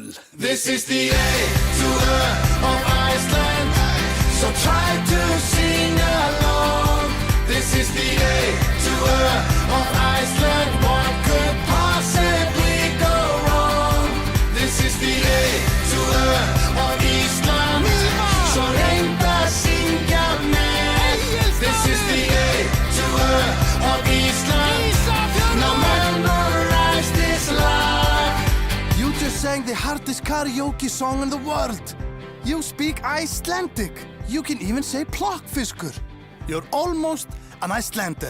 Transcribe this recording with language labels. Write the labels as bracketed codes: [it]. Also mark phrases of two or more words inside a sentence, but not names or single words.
[en] This is the A to Ö of Iceland, so try to sing along. This is the A to Ö of Iceland, what could possibly go wrong? This is the A to Ö of Ísland, so [is] reyndu að syngja með. [en] This is the A to Ö of Ísland, now memorize this lag. You just sang the hardest karaoke song in the world. You speak Icelandic. You can even say plokkfiskur. You're almost an Icelander.